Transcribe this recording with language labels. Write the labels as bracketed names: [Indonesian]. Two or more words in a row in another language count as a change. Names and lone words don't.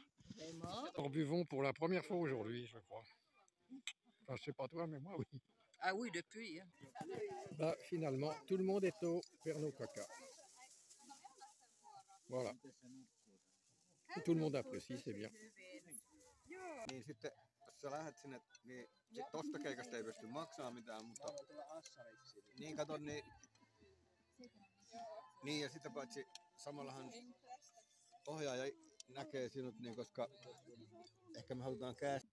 [French] En buvons pour la première fois aujourd'hui, je crois. Enfin, je sais pas toi, mais moi oui. Ah oui, depuis. Hein. Bah, finalement, tout le monde est au Pernod Coca. Voilà. Et tout le monde apprécie, c'est bien. [Finnish] Niin sitten, jos sä lähdet sinne, niin sit tosta keikasta ei pysty maksamaan mitään, mutta niin kato, niin ja sitä paitsi samallahan ohjaaja näkee sinut, niin koska ehkä me halutaan käästä.